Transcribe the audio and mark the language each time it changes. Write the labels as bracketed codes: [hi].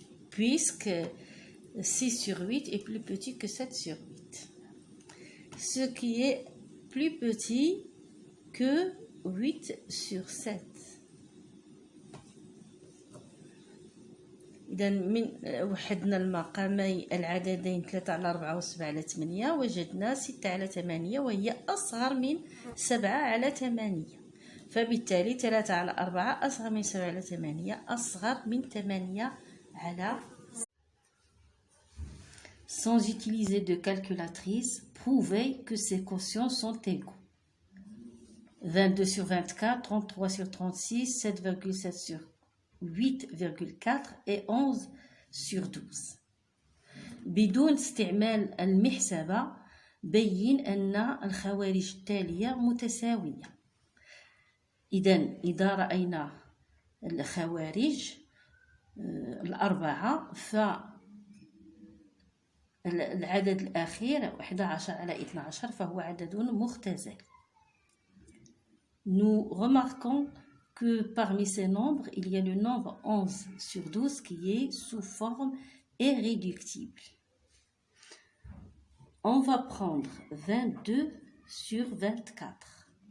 [fr] Puisque 6 sur 8 est plus petit que 7 sur 8. Ce qui est plus petit que 8 sur 7. [ar] إذا من وحدنا المقامي العددين 3 على 4 و 7 على 8 وجدنا 6 على 8 وهي أصغر من 7 على 8. فبالتالي 3 على 4 أصغر من 7 على 8 أصغر من 8 على. [fr] Sans utiliser de calculatrice, prouvez que ces quotients sont égaux. 22 sur 24, 33 sur 36, 7,7 sur 8,4 et 11 sur 12. [ar] بدون استعمال المحسبة بين أن الخوارج التالية متساوية. إذا رأينا الخوارج الأربعة فالعدد الأخير 11 على 12 فهو عدد مختزل. [fr] Nous remarquons que parmi ces nombres, il y a le nombre 11 sur 12 qui est sous forme irréductible. On va prendre 22 sur 24.